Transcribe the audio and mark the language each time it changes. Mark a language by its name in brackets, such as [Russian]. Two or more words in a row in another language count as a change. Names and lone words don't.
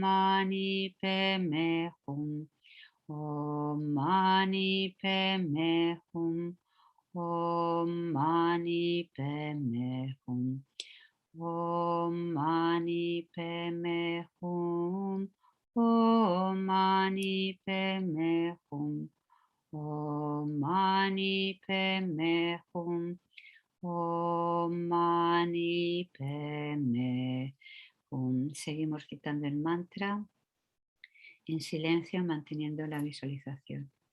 [Sanskrit] मणि पद्मे हूँ, ॐ मणि पद्मे हूँ, ॐ मणि पद्मे हूँ, ॐ मणि पद्मे हूँ, ॐ मणि पद्मे हूँ, ॐ मणि पद्मे हूँ, ॐ मणि पद्मे हूँ. [Spanish] Seguimos citando el mantra en silencio, manteniendo la visualización.